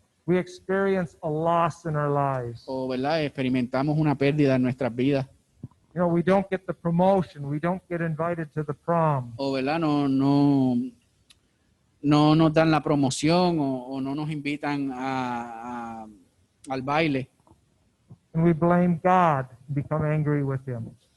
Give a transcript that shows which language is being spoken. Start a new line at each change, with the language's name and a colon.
English: We experience a loss in our lives.
Spanish: O, ¿verdad?, experimentamos una pérdida en nuestras vidas.
English: You know, we don't get the promotion. We don't get invited to the prom.
Spanish: O, ¿verdad?, no nos dan la promoción o no nos invitan al baile.
English: And we blame God and become angry with him.